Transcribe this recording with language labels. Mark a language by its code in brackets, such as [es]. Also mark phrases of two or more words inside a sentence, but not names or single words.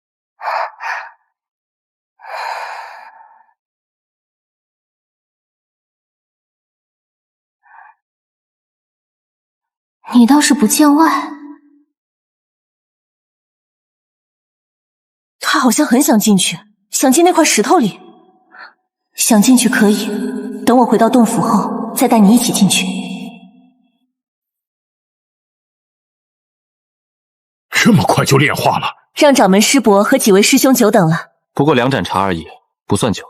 [zh] 你倒是不见外。他好像很想进去，想进那塊石頭裡。想進去可以，等我回到洞府後，再帶你一起進去。這麼快就煉化了？讓掌門師伯和幾位師兄久等了。不過2盞茶而已，不算久。